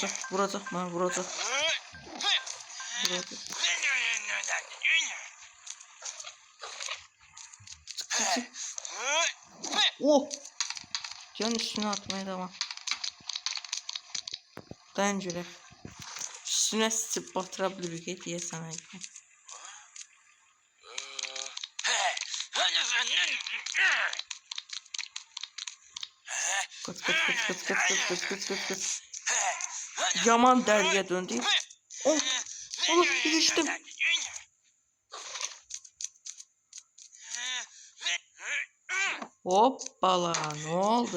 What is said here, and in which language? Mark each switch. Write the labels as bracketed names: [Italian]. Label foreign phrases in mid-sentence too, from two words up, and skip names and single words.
[Turkish] Can üstüne atmaya devam. [Azerbaijani] Dayan görək. Üstüne sıçıb batıra bilirik deyə sənə. [Turkish] Kaç. [Azerbaijani] Yaman dəliyə döndü. Onu düşdüm. Hoppala, [Turkish] ne oldu?